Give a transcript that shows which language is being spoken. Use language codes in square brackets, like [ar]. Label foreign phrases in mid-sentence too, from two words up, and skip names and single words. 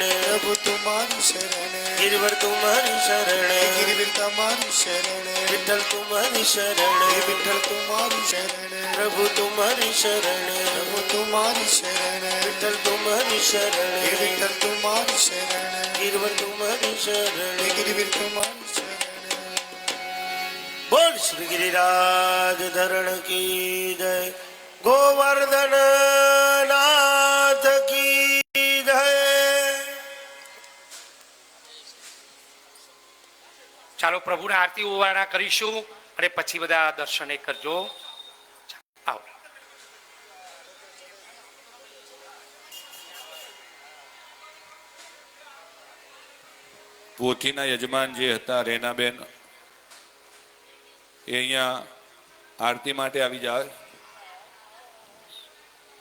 [hi] प्रभु तुम्हारी शरण गिरिवर तुम्हारी शरण गिरिवर तुम्हारी शरण विठ्ठल तुम्हारी शरण विठ्ठल तुम्हारी शरण प्रभु तुम्हारी शरण प्रभु तुम्हारी शरण विठ्ठल तुम्हारी शरण विठ्ठल तुम्हारी शरण गिरिवर तुम्हारी शरण गिरिवर तुम्हारी शरण बोल श्री गिरिराज धरण की जय गोवर्धन नाथ की जय [gu] ચાલો પ્રભુને આરતી ઉવારણા કરીશું અને પછી બધા દર્શને કરજો. આવો. પોથીના યજમાન જે હતા રેનાબેન એ અહીંયા આરતી માટે આવી જાય.